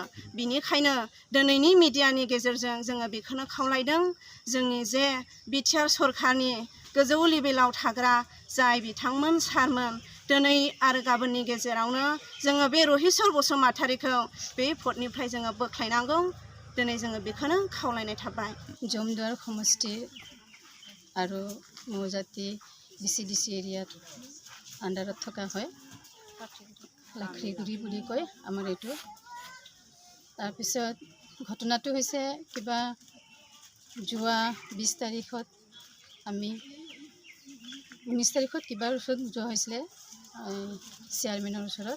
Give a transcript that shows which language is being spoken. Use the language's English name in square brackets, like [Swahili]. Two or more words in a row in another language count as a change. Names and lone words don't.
[Bodo] बिनिखायनो दिनैनि मिडियानि गेजेरजों जोङो बेखौनो खावलायदों, जोंनि जे बिटिआर सरकारनि गोजौ लेभेलाव थाग्रा जाय बिथांमोन सारमोन, दिनै आरो गाबोननि गेजेरावनो जोङो बे रहिसर बसुमतारिखौ बे पदनिफ्राय जोङो बोख्लायनांगौ। दिनै जोङो बेखौनो खावलायनाय थाबाय। [Assamese] জমদুৱাৰ সমষ্টি আৰু মৌজাতি BCDC এৰিয়াত আণ্ডাৰত থকা হয়, লাখ্ৰিগুৰি বুলি কয় আমাৰ এইটো। তাৰপিছত ঘটনাটো হৈছে কিবা যোৱা 20 তাৰিখত আমি 19 তাৰিখত কিবাৰ ওচৰত যোৱা হৈছিলে, চেয়াৰমেনৰ ওচৰত।